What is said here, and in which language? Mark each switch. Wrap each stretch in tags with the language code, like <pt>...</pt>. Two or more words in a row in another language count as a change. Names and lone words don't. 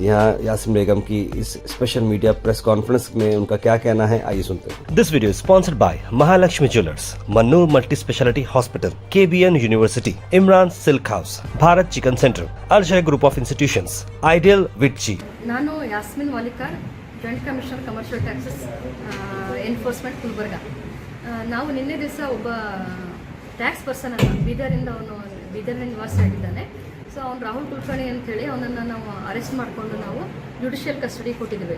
<hi>यहाँ यास्मीन बेगम की इस</hi> <en>special media press conference</en> <hi>में उनका क्या कहना है, आइए सुनते हैं।</hi> <en>this video sponsored by महालक्ष्मी ज्वेलर्स, मन्नूर मल्टी स्पेशलिटी हॉस्पिटल, KBN यूनिवर्सिटी, इमरान सिल्क हाउस, भारत चिकन सेंटर, अर्जय ग्रुप ऑफ इंस्टीट्यूशंस, आइडियल विच्ची।</en> <kn>ನಾನು ಯಾಸ್ಮಿನ್ ವಾಲಿಕಾರ್,</kn> <en>Joint Commissioner Commercial Taxes Enforcement</en> <kn>ಗುಲ್ಬರ್ಗ. ನಾವು ನಿನ್ನೆ ದಿವಸ ಒಬ್ಬ</kn> <en>tax person</en> <kn>ಅಲ್ಲ, ಬೀದರ್ನಿಂದ ನಿವಾಸಿಯಾಗಿದ್ದಾನೆ. ಸೊ ಅವ್ನು ರಾಹುಲ್ ಕುಲಕರ್ಣಿ ಅಂತೇಳಿ ಅವನನ್ನು ನಾವು ಅರೆಸ್ಟ್ ಮಾಡಿಕೊಂಡು ನಾವು</kn> <en>judicial custody</en> <kn>ಕೊಟ್ಟಿದ್ದೇವೆ.</kn>